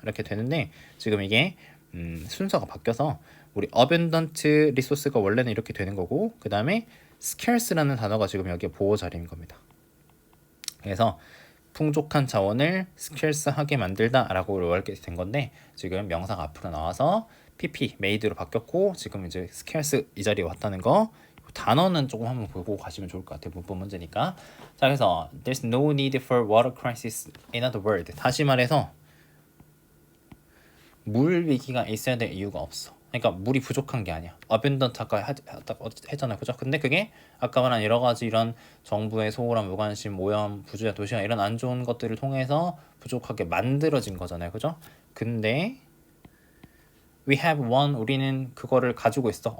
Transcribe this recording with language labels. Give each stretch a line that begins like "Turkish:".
Korean: 이렇게 되는데 지금 이게 순서가 바뀌어서 우리
English: abundant resource
Korean: 가 원래는 이렇게 되는 거고, 그 다음에 scarce라는 단어가 지금 여기에 보호 자리인 겁니다. 그래서 풍족한 자원을 scarce하게 만들다라고 이렇게 된 건데, 지금 명사가 앞으로 나와서 pp, made로 바뀌었고, 지금 이제 scarce 이 자리에 왔다는 거, 단어는 조금 한번 보고 가시면 좋을 것 같아요. 문법 문제니까. 자, 그래서
English: there's no need for water crisis. In other words,
Korean: 다시 말해서 물 위기가 있어야 될 이유가 없어. 그러니까 물이 부족한 게 아니야. 어벤던트 아까 했잖아요, 그죠? 근데 그게 아까 말한 여러 가지 이런 정부의 소홀한 무관심, 오염, 부주의 도시화 이런 안 좋은 것들을 통해서 부족하게 만들어진 거잖아요, 그죠? 근데
English: we have one
Korean: 우리는 그거를 가지고 있어.